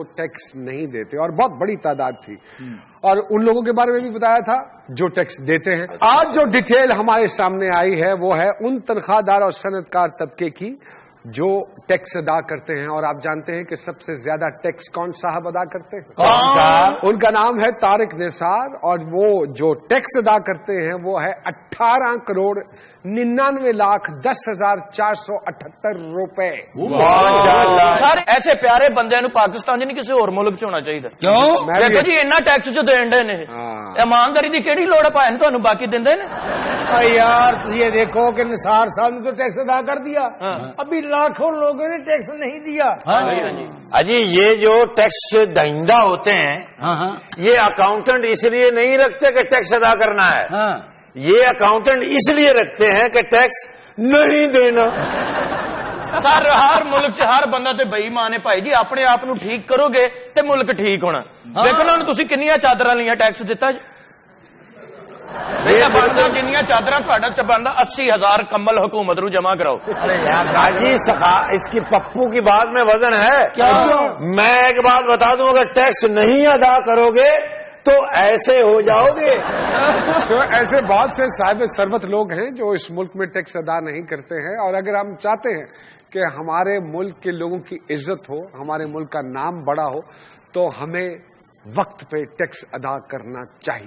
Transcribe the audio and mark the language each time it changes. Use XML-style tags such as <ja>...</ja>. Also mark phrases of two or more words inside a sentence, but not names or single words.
<ur>ٹیکس نہیں دیتے اور بہت بڑی تعداد تھی اور ان لوگوں کے بارے میں بھی بتایا تھا جو ٹیکس دیتے ہیں آج جو ڈیٹیل ہمارے سامنے آئی ہے وہ ہے ان تنخواہ دار اور صنعت کار طبقے کی جو ٹیکس ادا کرتے ہیں اور آپ جانتے ہیں کہ سب سے زیادہ ٹیکس کون صاحب ادا کرتے ہیں ان کا نام ہے طارق نثار اور وہ جو ٹیکس ادا کرتے ہیں وہ ہے 18,99,10,478 روپے</ur> <pa>سر ایسے پیارے بندے نو پاکستان نہیں کسی اور ملک چ ہونا چاہیے دیکھو جی اینا ٹیکس جو دین دے نے ایمانداری دی کیڑی لوڑ پائے تانوں باقی دیندے نے</pa> <ur>یار یہ دیکھو کہ نثار صاحب نے تو ٹیکس ادا کر دیا ابھی لاکھوں لوگوں نے ٹیکس نہیں دیا اجی یہ جو ٹیکس دہندہ ہوتے ہیں یہ اکاؤنٹنٹ اس لیے نہیں رکھتے کہ ٹیکس ادا کرنا ہے یہ اکاؤنٹنٹ اس لیے رکھتے ہیں کہ ٹیکس نہیں دینا</ur> <pa>سر ہر ملک سے ہر بندہ تے بئی مانے بھائی جی اپنے آپ نو ٹھیک کرو گے تے ملک ٹھیک ہونا دیکھو نا تسی کنیاں چادراں لیاں ٹیکس دیتا جی جنیاں چادراں تہاڈا تے بندا 80,000 کمل حکومت نو جمع کراؤ</pa> <ur>جی اس کی پپو کی بات میں وزن ہے میں ایک بات بتا دوں اگر ٹیکس نہیں ادا کرو گے تو ایسے ہو جاؤ گے ایسے بہت سے صاحب ثروت لوگ ہیں جو اس ملک میں ٹیکس ادا نہیں کرتے ہیں اور اگر ہم چاہتے ہیں کہ ہمارے ملک کے لوگوں کی عزت ہو ہمارے ملک کا نام بڑا ہو تو ہمیں وقت پہ ٹیکس ادا کرنا چاہیے</ur>